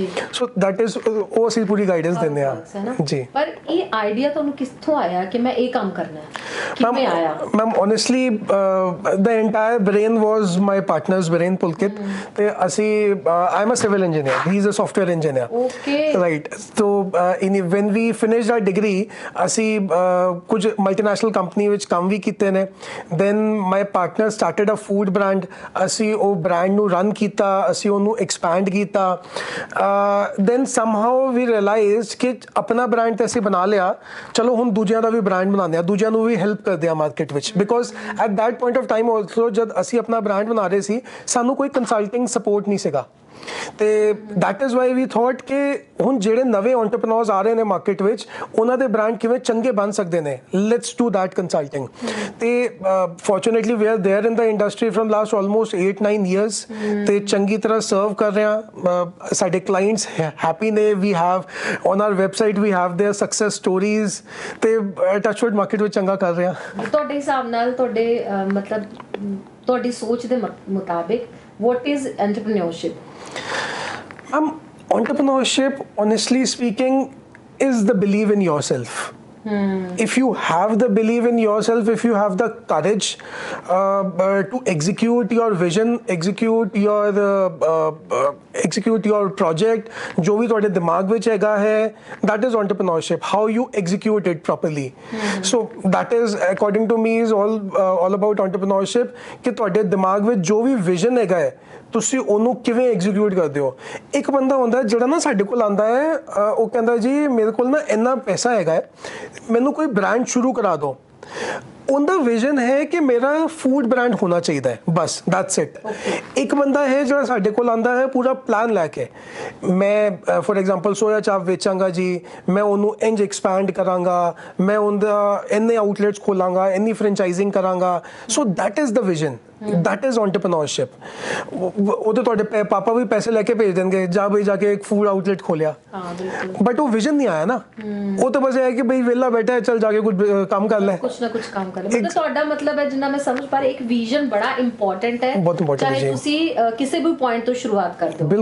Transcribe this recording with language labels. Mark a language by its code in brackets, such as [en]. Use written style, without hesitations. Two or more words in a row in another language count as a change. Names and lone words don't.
[en] so that is, [pa] ਉਹ ਅਸੀਂ ਪੂਰੀ ਗਾਈਡੈਂਸ ਦਿੰਦੇ ਹਾਂ ਜੀ। ਪਰ ਇਹ ਆਈਡੀਆ ਤੁਹਾਨੂੰ ਕਿੱਥੋਂ ਆਇਆ ਕਿ ਮੈਂ ਇਹ ਕੰਮ ਕਰਨਾ ਹੈ, ਕਿਵੇਂ ਆਇਆ? [en] ma'am honestly the entire brain was my partner's brain Pulkit. [pa] ਤੇ ਅਸੀਂ [en] I am a civil engineer, he is a software engineer, okay right. ਸੋ when we finished our degree, [pa] ਅਸੀਂ ਕੁਝ [en] multinational company [pa] ਵਿੱਚ ਕੰਮ ਵੀ ਕੀਤੇ ਨੇ। [en] then my partner started a food brand, [pa] ਅਸੀਂ ਉਹ ਬ੍ਰਾਂਡ ਨੂੰ ਰਨ ਕੀਤਾ, ਅਸੀਂ ਉਹਨੂੰ ਐਕਸਪੈਂਡ ਕੀਤਾ। [en] then somehow we realized [pa] ਕਿ ਆਪਣਾ ਬ੍ਰਾਂਡ ਤੇ ਅਸੀਂ ਬਣਾ ਲਿਆ, ਚਲੋ ਹੁਣ ਦੂਜਿਆਂ ਦਾ ਵੀ ਬ੍ਰਾਂਡ ਬਣਾਉਂਦੇ ਹਾਂ, ਦੂਜਿਆਂ ਨੂੰ ਵੀ ਹੈਲਪ ਕਰਦੇ ਹਾਂ ਮਾਰਕੀਟ ਵਿੱਚ। [en] because at that point of time also [pa] ਜਦ ਅਸੀਂ ਆਪਣਾ ਬ੍ਰਾਂਡ ਬਣਾ ਰਹੇ ਸੀ, ਸਾਨੂੰ ਕੋਈ [en] consulting support [pa] ਨਹੀਂ ਸੀਗਾ। ਤੇ [en] that is why we thought [pa] ਕਿ ਹੁਣ ਜਿਹੜੇ ਨਵੇਂ ਐਂਟਰਪ੍ਰੀਨਿਓਰਸ ਆ ਰਹੇ ਨੇ ਮਾਰਕੀਟ ਵਿੱਚ, ਉਹਨਾਂ ਦੇ ਬ੍ਰਾਂਡ ਕਿਵੇਂ ਚੰਗੇ ਬਣ ਸਕਦੇ ਨੇ, [en] let's do that consulting. ਤੇ fortunately we are there in the industry firm last almost 8-9 years, [pa] ਤੇ ਚੰਗੀ ਤਰ੍ਹਾਂ ਸਰਵ ਕਰ ਰਹੇ ਹਾਂ। ਸਾਡੇ [en] clients happy [pa] ਨੇ, [en] we have on our website we have their success stories, [pa] ਤੇ ਟੱਚਵੁੱਡ ਮਾਰਕੀਟ ਵਿੱਚ ਚੰਗਾ ਕਰ ਰਹੇ ਹਾਂ। ਤੁਹਾਡੇ ਹਿਸਾਬ ਨਾਲ, ਤੁਹਾਡੇ ਮਤਲਬ ਤੁਹਾਡੀ ਸੋਚ ਦੇ ਮੁਤਾਬਿਕ [en] what is entrepreneurship? Entrepreneurship, honestly speaking, is the belief in yourself. If you have the belief in yourself, if you have the courage to execute your vision, execute your project, [hi] जो भी [pa] ਤੁਹਾਡੇ ਦਿਮਾਗ ਵਿੱਚ ਹੈਗਾ ਹੈ, [en] that is entrepreneurship. How you execute it properly. So that is, according to me, is all about entrepreneurship, [pa] ਕਿ ਤੁਹਾਡੇ ਦਿਮਾਗ ਵਿੱਚ ਜੋ ਵੀ vision ਹੈਗਾ ਹੈ, ਤੁਸੀਂ ਉਹਨੂੰ ਕਿਵੇਂ ਐਗਜ਼ੀਕਿਊਟ ਕਰਦੇ ਹੋ। ਇੱਕ ਬੰਦਾ ਹੁੰਦਾ ਜਿਹੜਾ ਨਾ ਸਾਡੇ ਕੋਲ ਆਉਂਦਾ ਹੈ, ਉਹ ਕਹਿੰਦਾ ਜੀ ਮੇਰੇ ਕੋਲ ਨਾ ਇੰਨਾ ਪੈਸਾ ਹੈਗਾ ਹੈ, ਮੈਨੂੰ ਕੋਈ ਬ੍ਰਾਂਡ ਸ਼ੁਰੂ ਕਰਾ ਦਿਓ। ਉਹਦਾ ਵਿਜ਼ਨ ਹੈ ਕਿ ਮੇਰਾ [en] food brand [pa] ਹੋਣਾ ਚਾਹੀਦਾ ਹੈ, ਬਸ [en] that's it. [pa] ਇੱਕ ਬੰਦਾ ਹੈ ਜਿਹੜਾ ਸਾਡੇ ਕੋਲ ਆਉਂਦਾ ਹੈ ਪੂਰਾ ਪਲਾਨ ਲੈ ਕੇ, ਮੈਂ [en] for example [pa] ਸੋਇਆ ਚਾਪ ਵੇਚਾਂਗਾ ਜੀ, ਮੈਂ ਉਹਨੂੰ ਇੰਜ ਐਕਸਪੈਂਡ ਕਰਾਂਗਾ, ਮੈਂ ਉਹਦਾ ਇੰਨੇ ਆਊਟਲੈਟਸ ਖੋਲਾਂਗਾ, ਇੰਨੀ ਫਰੈਂਚਾਈਜ਼ਿੰਗ ਕਰਾਂਗਾ। [en] so that is the vision, that is entrepreneurship. [pa] ਉਹਦੇ ਤੁਹਾਡੇ ਪਾਪਾ ਵੀ ਪੈਸੇ ਲੈ ਕੇ ਭੇਜ ਦੇਣਗੇ, ਜਾ ਬਈ ਜਾ ਕੇ ਇੱਕ [en] food outlet [pa] ਖੋਲਿਆ, ਬਟ ਉਹ ਵਿਜ਼ਨ ਨਹੀਂ ਆਇਆ ਨਾ। ਉਹ ਤਾਂ ਬਸ ਇਹ ਹੈ ਕਿ ਬਈ ਵਿਹਲਾ ਬੈਠਾ ਹੈ, ਚੱਲ ਜਾ ਕੇ ਕੁਝ ਕੰਮ ਕਰ ਲੈ, ਕੁਛ ਨਾ ਕੁਛ ਕੰਮ ਕਰ ਲੈ। ਮਤਲਬ ਤੁਹਾਡਾ ਮਤਲਬ ਹੈ, ਜਿੰਨਾ ਮੈਂ ਸਮਝ ਪਾ ਰਹੀ, ਇੱਕ ਵਿਜ਼ਨ ਬੜਾ ਇੰਪੋਰਟੈਂਟ ਹੈ, ਚਾਹੇ ਤੁਸੀਂ ਕਿਸੇ ਵੀ ਪੁਆਇੰਟ ਤੋਂ ਸ਼ੁਰੂਆਤ ਕਰਦੇ ਹੋ।